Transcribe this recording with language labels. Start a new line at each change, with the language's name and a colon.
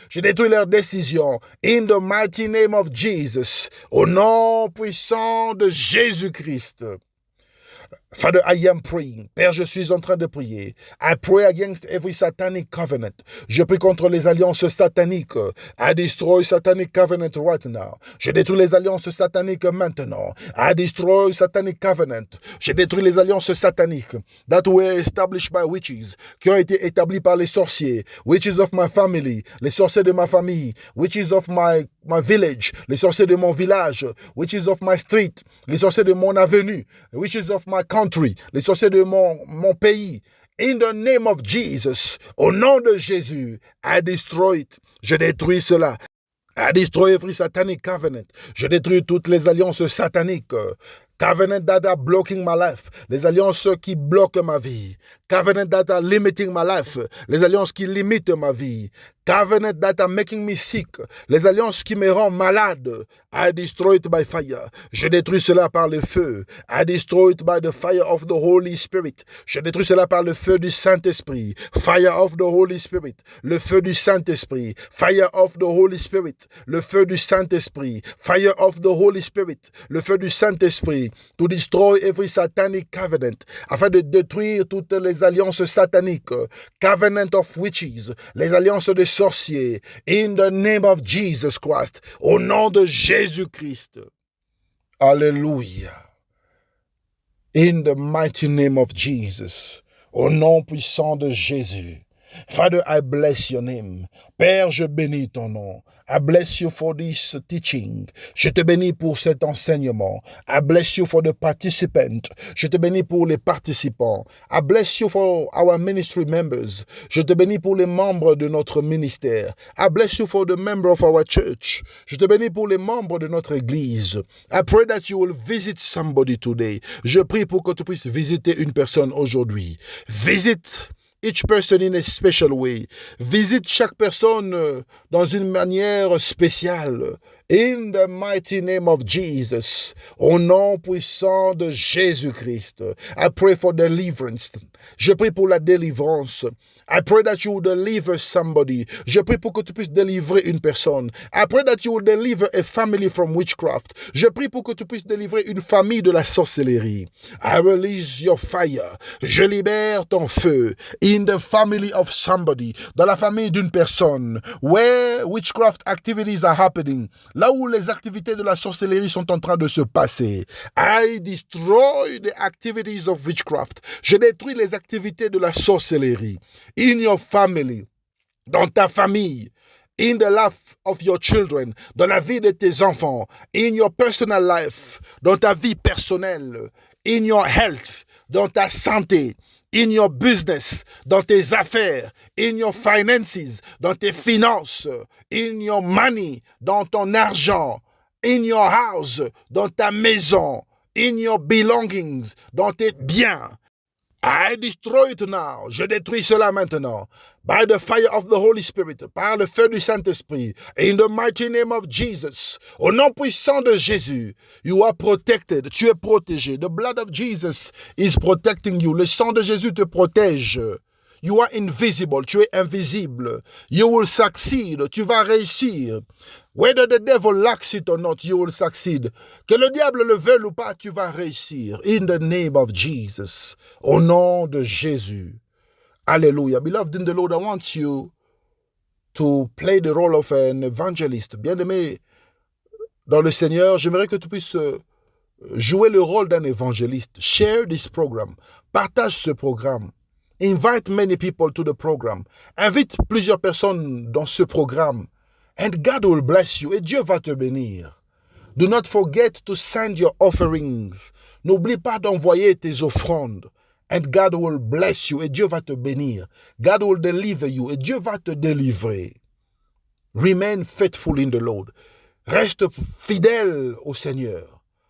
French: Je détruis leurs décisions.
English: In the mighty name of Jesus.
French: Au nom puissant de Jésus-Christ.
English: Father, I am praying.
French: Père, je suis en train de prier.
English: I pray against every satanic covenant.
French: Je prie contre les alliances sataniques.
English: I destroy satanic covenant right now.
French: Je détruis les alliances sataniques maintenant.
English: I destroy satanic covenant.
French: Je détruis les alliances sataniques
English: that were established by witches,
French: qui ont été établies par les sorciers.
English: Witches of my family,
French: les sorciers de ma famille.
English: Witches of my village,
French: les sorciers de mon village.
English: Witches of my street,
French: les sorciers de mon avenue.
English: Witches of my country,
French: les sorciers de mon pays.
English: In the name of Jesus,
French: au nom de Jésus,
English: I destroy it.
French: Je détruis cela.
English: I destroy every satanic covenant.
French: Je détruis toutes les alliances sataniques.
English: Covenant that are blocking my life.
French: Les alliances qui bloquent ma vie.
English: Covenant that are limiting my life.
French: Les alliances qui limitent ma vie.
English: Covenant that are making me sick.
French: Les alliances qui me rendent malade.
English: I destroy it by fire.
French: Je détruis cela par le feu.
English: I destroy it by the fire of the Holy Spirit.
French: Je détruis cela par le feu du Saint-Esprit.
English: Fire of the Holy Spirit.
French: Le feu du Saint-Esprit.
English: Fire of the Holy Spirit.
French: Le feu du Saint-Esprit.
English: Fire of the Holy Spirit.
French: Le feu du Saint-Esprit.
English: To destroy every satanic covenant.
French: Afin de détruire toutes les alliances sataniques.
English: Covenant of witches.
French: Les alliances des sorciers.
English: In the name of Jesus Christ.
French: Au nom de Jésus-Christ. Alléluia.
English: In the mighty name of Jesus.
French: Au nom puissant de Jésus.
English: Father, I bless your name.
French: Père, je bénis ton nom.
English: I bless you for this teaching.
French: Je te bénis pour cet enseignement.
English: I bless you for the participant.
French: Je te bénis pour les participants.
English: I bless you for our ministry members.
French: Je te bénis pour les membres de notre ministère.
English: I bless you for the member of our church.
French: Je te bénis pour les membres de notre église.
English: I pray that you will visit somebody today.
French: Je prie pour que tu puisses visiter une personne aujourd'hui.
English: Visit each person in a special way.
French: Visite chaque personne dans une manière spéciale.
English: In the mighty name of Jesus.
French: Au nom puissant de Jésus-Christ.
English: I pray for deliverance.
French: Je prie pour la délivrance.
English: I pray that you will deliver somebody.
French: Je prie pour que tu puisses délivrer une personne.
English: I pray that you will deliver a family from witchcraft.
French: Je prie pour que tu puisses délivrer une famille de la sorcellerie.
English: I release your fire.
French: Je libère ton feu.
English: In the family of somebody.
French: Dans la famille d'une personne.
English: Where witchcraft activities are happening.
French: Là où les activités de la sorcellerie sont en train de se passer.
English: I destroy the activities of witchcraft.
French: Je détruis les activités de la sorcellerie.
English: In your family,
French: dans ta famille,
English: in the life of your children,
French: dans la vie de tes enfants,
English: in your personal life,
French: dans ta vie personnelle,
English: in your health,
French: dans ta santé,
English: in your business,
French: dans tes affaires,
English: in your finances,
French: dans tes finances,
English: in your money,
French: dans ton argent,
English: in your house,
French: dans ta maison,
English: in your belongings,
French: dans tes biens.
English: I destroy it now.
French: Je détruis cela maintenant.
English: By the fire of the Holy Spirit.
French: Par le feu du Saint-Esprit.
English: In the mighty name of Jesus.
French: Au nom puissant de Jésus.
English: You are protected.
French: Tu es protégé.
English: The blood of Jesus is protecting you.
French: Le sang de Jésus te protège.
English: You are invisible.
French: Tu es invisible.
English: You will succeed.
French: Tu vas réussir.
English: Whether the devil likes it or not, you will succeed.
French: Que le diable le veuille ou pas, tu vas réussir.
English: In the name of Jesus.
French: Au nom de Jésus.
English: Hallelujah. Beloved in the Lord, I want you to play the role of an evangelist.
French: Bien-aimé dans le Seigneur, j'aimerais que tu puisses jouer le rôle d'un évangéliste.
English: Share this program.
French: Partage ce programme.
English: Invite many people to the program.
French: Invite plusieurs personnes dans ce programme.
English: And God will bless you.
French: Et Dieu va te bénir.
English: Do not forget to send your offerings.
French: N'oublie pas d'envoyer tes offrandes.
English: And God will bless you.
French: Et Dieu va te bénir.
English: God will deliver you.
French: Et Dieu va te délivrer.
English: Remain faithful in the Lord.
French: Reste fidèle au Seigneur.